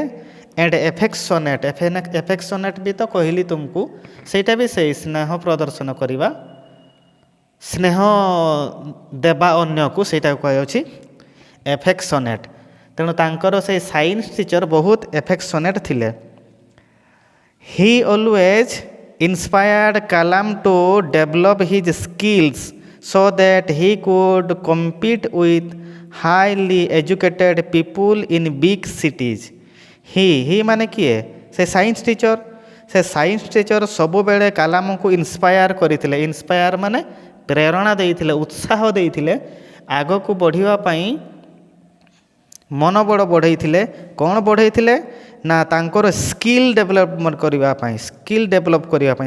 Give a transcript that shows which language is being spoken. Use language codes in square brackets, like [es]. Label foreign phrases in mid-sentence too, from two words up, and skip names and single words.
[en] and affectionate, [or] ଏଫେକ୍ସନେଟ୍ ବି ତ କହିଲି ତୁମକୁ, ସେଇଟା ବି ସେଇ ସ୍ନେହ ପ୍ରଦର୍ଶନ କରିବା, ସ୍ନେହ ଦେବା ଅନ୍ୟକୁ, ସେଇଟା କୁହାଯାଉଛି ଏଫେକ୍ସନେଟ୍। ତେଣୁ ତାଙ୍କର ସେଇ [en] science teacher [or] ବହୁତ ଏଫେକ୍ସନେଟ୍ ଥିଲେ। [en] he always inspired Kalam to develop his skills so that he could compete with highly educated people in big cities. [or] ହି ମାନେ କିଏ? ସେ [en] science teacher. [or] ସେ [en] science teacher [or] ସବୁବେଳେ କାଲାମଙ୍କୁ ଇନ୍ସପାୟାର କରିଥିଲେ। ଇନ୍ସପାୟାର ମାନେ ପ୍ରେରଣା ଦେଇଥିଲେ, ଉତ୍ସାହ ଦେଇଥିଲେ ଆଗକୁ ବଢ଼ିବା ପାଇଁ, ମନୋବଳ ବଢ଼େଇଥିଲେ। କ'ଣ ବଢ଼େଇଥିଲେ ନା ତାଙ୍କର [en] skill development [or] କରିବା ପାଇଁ, [en] skill develop [or] କରିବା ପାଇଁ।